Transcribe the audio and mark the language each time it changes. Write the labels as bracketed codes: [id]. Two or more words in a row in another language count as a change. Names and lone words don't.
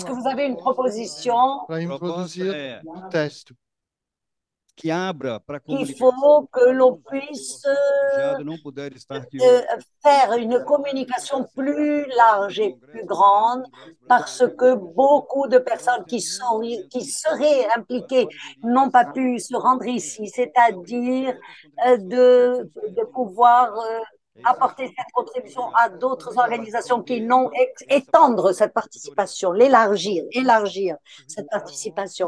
[fr] Est-ce que [pt] uma [fr] vous avez une [pt] proposta [fr] proposition [pt] para Proposta introduzir é no texto? que abra para [fr] qu'il [pt] comunicação [fr] faut que l'on [pt] todos os que, por [fr] puisse [pt] ser colegiado, não puder estar aqui hoje. [fr] faire une communication plus large et plus grande parce que beaucoup de personnes qui seraient impliquées n'ont pas pu se rendre ici, c'est-à-dire de pouvoir apporter cette contribution à d'autres organisations qui n'ont étendre cette participation, élargir cette participation.